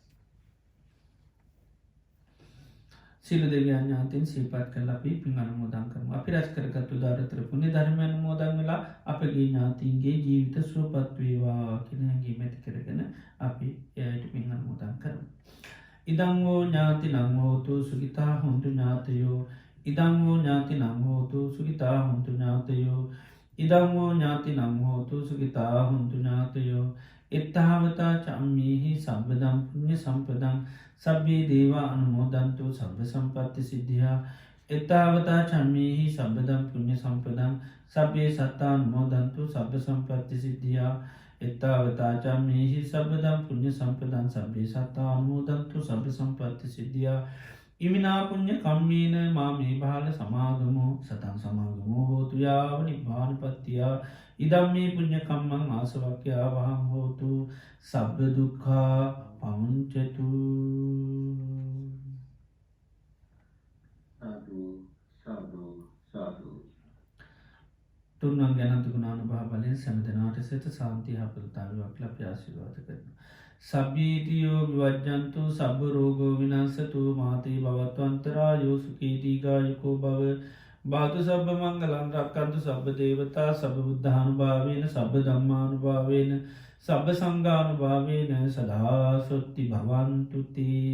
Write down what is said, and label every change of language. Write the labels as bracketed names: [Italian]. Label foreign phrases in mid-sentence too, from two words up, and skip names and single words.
[Sinhala] සියලු දෙවියන් ඥාතීන් සිහිපත් කරලා අපි පින් අනුමෝදන් කරමු. අපි රැස් කරගත් උදාාරතර පුණ්‍ය ධර්ම අනුමෝදන් වෙලා අපගේ ඥාතීන්ගේ ජීවිත සුවපත් වේවා කියන හැඟීම ඇති කරගෙන අපි එයට පින් අනුමෝදන් කරමු. [Pali] ඉදං වූ ඥාතිනං හෝතු සුඛිතා හොන්තු ඥාතයෝ. ඉදං වූ ඥාතිනං හෝතු සුඛිතා හොන්තු ඥාතයෝ. ඉදං වූ ඥාතිනං හෝතු සුඛිතා හොන්තු ඥාතයෝ. එත්තාවතා චම්මේහි සම්පදම් පුඤ්ඤ සම්පදං සබ්බේ දේවා අනුමෝදන්තු සබ්බ සම්පත්ති සිද්ධියා. එත්තාවතා චම්මේහි සම්පදම් පුඤ්ඤ සම්පදං සබ්බේ සත්තා අනුමෝදන්තු සබ්බ සම්පත්ති සිද්ධියා. එත්තාවතා චම්මේහි සම්පදම් පුඤ්ඤ සම්පදං සබ්බේ සත්තා අනුමෝදන්තු සබ්බ සම්පත්ති සිද්ධියා. ඉමිනා පුඤ්ඤ කම්මේන මාමේ බාල සමාගමෝ සතං සමාගමෝ හෝතු යාව නිබ්බානපත්තිය. ඉදම්මේ පුඤ්ඤ කම්මං ආසවක්ඛ්‍යා වහං හෝතු සබ්බ දුක්ඛා පමුඤ්චතු. සාදු සාදු සාදු. [Sinhala] තුන්වන් ගැනන්ත ගුණානුභාව බලයෙන් සෑම දෙනාට සිත සාන්තිය හපලතාවයක් ලැබ ආශිර්වාද කරනවා. [Pali] සබ්බීතියෝ විවජ්ජන්තු සබ්බ රෝගෝ විනාශතු මාතේ භවත්වන්තරායෝ සුඛී දීඝායුකෝ භව බාතු සබ්බ මංගලන් රක්කන්තු සබ්බ දේවතා සබ බුද්ධානුභාවේන සබ්බ ධම්මානුභාවේන සබ්බ සංඝානුභාවේන සදාසොත්ති භවන්තුති.